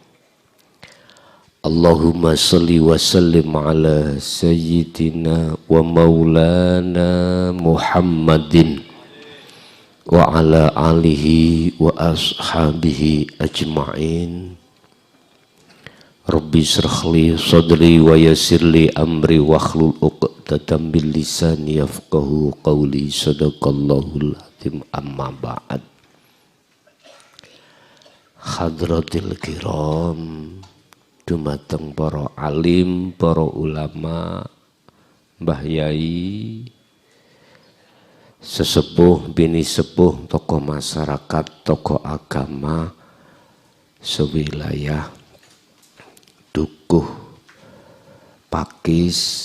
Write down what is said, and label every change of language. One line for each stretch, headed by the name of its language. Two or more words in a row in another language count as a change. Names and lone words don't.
Arabic: اللهم صل وسلم على سيدنا ومولانا محمد وعلى آله وأصحابه أجمعين. رب اشرح لي صدري ويسر لي أمري واحلل عقدة من لساني يفقهوا قولي. صدق الله العظيم. أما بعد. حضرة الكرام,
Javanese: dumateng para alim, para ulama, mbah yai, sesepuh, bini sepuh,
Indonesian: tokoh masyarakat, tokoh agama
Javanese: sewilayah, dukuh Pakis